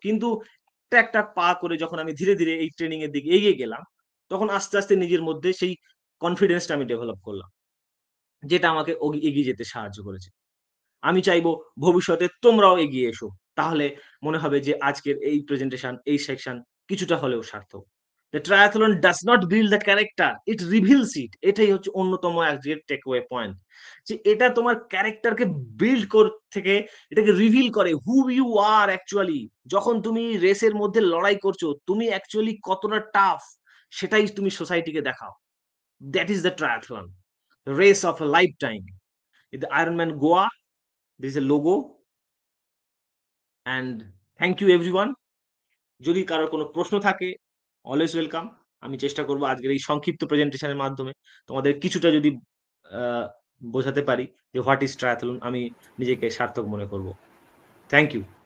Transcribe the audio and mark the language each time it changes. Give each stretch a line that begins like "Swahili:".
Bangla: কিন্তু একটা একটা পা করে যখন আমি ধীরে ধীরে এই ট্রেনিং এর দিকে এগিয়ে গেলাম, তখন আস্তে আস্তে নিজের মধ্যে সেই কনফিডেন্সটা আমি ডেভেলপ করলাম, যেটা আমাকে এগিয়ে যেতে সাহায্য করেছে। আমি চাইবো ভবিষ্যতে তোমরাও এগিয়ে এসো, তাহলে মনে হবে যে আজকের এই প্রেজেন্টেশন, এই সেকশন কিছুটা হলেও সার্থক।
English: The triathlon does not build the character, it reveals it.
Bangla: এটাই হচ্ছে অন্যতম আজকের টেকওয়ে পয়েন্ট, যে এটা তোমার ক্যারেক্টারকে বিল্ড থেকে এটাকে রিভিল করে
English: Who you are actually.
Bangla: যখন তুমি রেসের মধ্যে লড়াই করছো, তুমি অ্যাকচুয়ালি কতটা টাফ, সেটাই তুমি সোসাইটিকে দেখাও।
English: That is the triathlon, race of a lifetime. The Ironman Goa, this is a logo, and thank you everyone.
Bangla: যদি কারোর কোনো প্রশ্ন থাকে,
English: Always welcome.
Bangla: আমি চেষ্টা করব আজকের এই সংক্ষিপ্ত প্রেজেন্টেশনের মাধ্যমে তোমাদের কিছুটা যদি বোঝাতে পারি যে
English: what is triathlon,
Bangla: আমি নিজেকে সার্থক মনে করব।
English: Thank you.